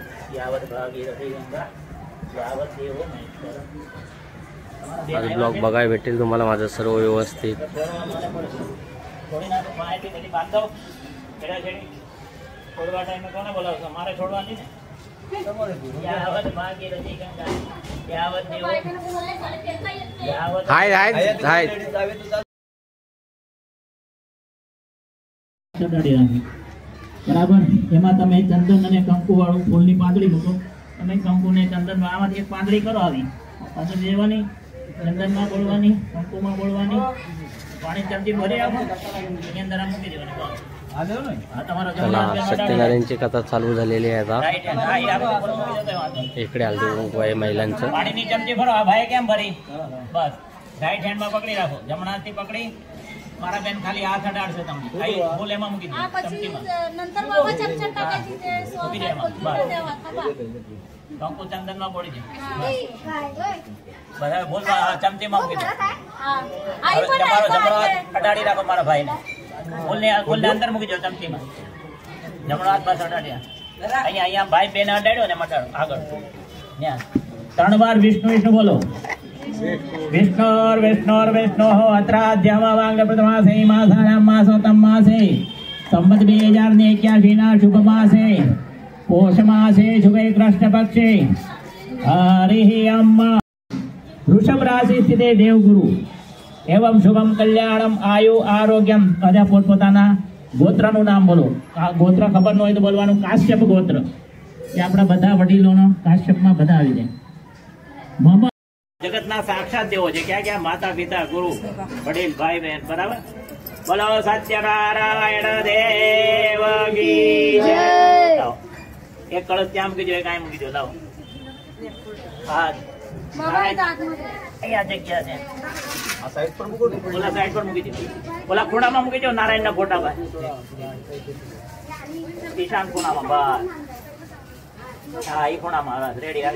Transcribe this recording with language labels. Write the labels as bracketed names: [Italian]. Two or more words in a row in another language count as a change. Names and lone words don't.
[Marathi] आज ब्लॉग बघायला भेटेल तुम्हाला माझं सर्व व्यवस्थित. हाय हाय हाय बराबर. [Gujarati] एમાં તમે ચંદન અને કંકુ વાળું ફૂલની પાંદડી મૂકો. તમે કંકુ ને ચંદન આમાંથી એક પાંદડી કરો. આવી પાંદડી લેવાની, ચંદનમાં બોળવાની, કંકુમાં બોળવાની, પાણી ચમચી ભરી આપો, એની અંદર મૂકી દેવાની. [Marathi] सत्यनारायणची कथा चालू झालेली आहे. आता इकडे हल्दी कुंकू आहे महिलांचं. [Gujarati] પાણીની ચમચી ભરો. આ ભાઈ કેમ ભરી? બસ [English] right handમાં [Gujarati] પકડી રાખો, જમણા હાથથી પકડી. મારા બેન ખાલી હાથ અડાડશે તમને. આઈ બોલ એમાં મૂકી દો ચમચીમાં. નંતર બાબા ચમચા ટાકે છે મૂકી દે એમાં. કંકુ ચંદનમાં બોળી દે. બધા બોલ ચમચીમાં મૂકી દે. આઈ પણ જમણો હાથ અડાડી રાખો મારા ભાઈને. બોલને અંદર મૂકી દો ચમચીમાં. જમણો હાથ બસ અડાડ્યા. અહીંયા અહીંયા ભાઈ બેન અડાડ્યો ને મટાડો આગળ. ત્યાં 3 વાર વિષ્ણુ વિષ્ણુ બોલો. [Sanskrit] विष्णोर विष्णोर विष्णो अत्राध्यावांग प्रथमासे मासानां मासोत्तम मासे संवत् 2081 ना शुभ मासे पोष मासे शुभे कृष्ण पक्षे हरिः अम्मा. वृषभ राशि स्थिते देवगुरु एवं शुभम कल्याणम आयु आरोग्यम. [Gujarati] બધા પોતપોતાના ગોત્રનું નામ બોલો. આ ગોત્ર ખબર ન હોય તો બોલવાનું કાશ્યપ ગોત્ર. એ આપણા બધા વડીલોનો કાશ્યપમાં બધા આવી જાય. જગતના સાક્ષાત દેવો છે. [Hindi] क्या क्या माता पिता गुरु वडील भाई बहन. बराबर. बोलो सत्यनारायण देव की जय. [Marathi] एक कळस [Gujarati] ત્યાં મૂકી દો, એક આ મૂકી દો. લાવો હા અહીંયા જગ્યા છે. આ સાઈડ પર મૂકો. ઓલા સાઈડ પર મૂકી દો. ઓલા ખૂણામાં મૂકી દો નારાયણના ફોટા પર. ઈશાન ખૂણામાં. બસ હા એ ખૂણામાં. રેડી આવી.